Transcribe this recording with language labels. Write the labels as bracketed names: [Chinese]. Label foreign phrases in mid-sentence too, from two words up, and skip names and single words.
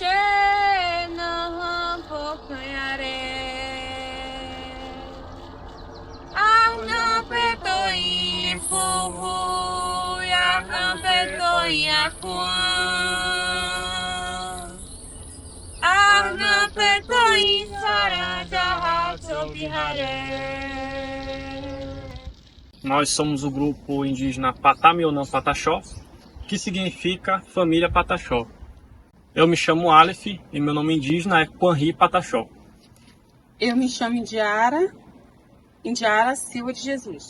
[Pataxó Hã-Ha-Hãe] chena pokayare arna petoi fuhu ya petoi akwan arna petoi sarada sobihare. [Portuguese] Nós somos o grupo indígena Patamionã Pataxó, que significa Família Pataxó. Eu me chamo Aleph e meu nome indígena é Quanri Pataxó. Eu me chamo Indiara Silva de Jesus.